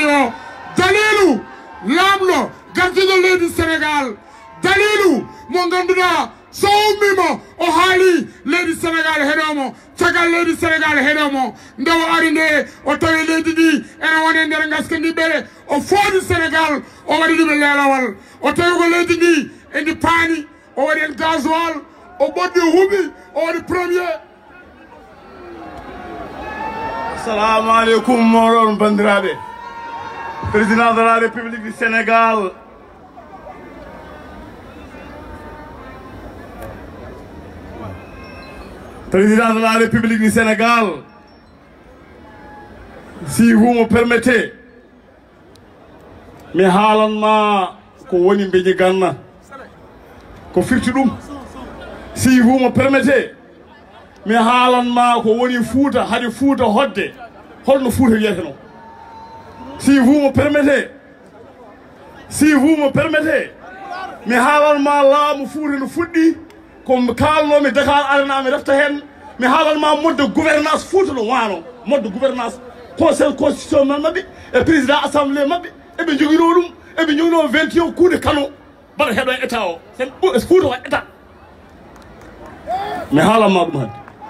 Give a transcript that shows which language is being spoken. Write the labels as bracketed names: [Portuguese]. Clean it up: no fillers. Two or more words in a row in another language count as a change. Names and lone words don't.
[Fula] o dalilu lamɗo gardiɗo leydi Sénégal dalilu mo ganduɗa so ummimo o haali leydi Sénégal heɗomo caggal leydi Sénégal heɗomo nde o ari nde o tawi leydi ndi ene wone nder gaskandiɓere o foodi Sénégal o waɗi ɗum e leelawal o tawi ko leydi ndi endi paani o waɗi en gasoil o ɓoddi huuɓi o waɗi premier. [Arabic] السلام عليكم [Fula] moɗon bandiraɓe. [French] Président de la République du Sénégal Président de la République du Sénégal, si vous me permettez, [Fula] mi haalanma ko woni mbeje ganna ko firti ɗum. [French] Si vous me permettez, [Fula] mi haalanma ko woni Fouta hade Fouta hodde holno Fouta wiyete non. [French] Si vous me permettez, [Fula] mi haalanma laamu Fouta no fuɗɗi ko kalnomi Dakar Arena mi refta hen mi haalanma [French] mode gouvernance [Fula] Fouta no wano [French] mode gouvernance conseil constitutionnel [Fula] mabɓe e [French] président assemblée [Fula] mabɓe eɓe joguino ɗum eɓe joguino 21 kuuɗe kano mbaɗa heɗo e état o sen Fouta wa état mi haalanma ɗum hadde.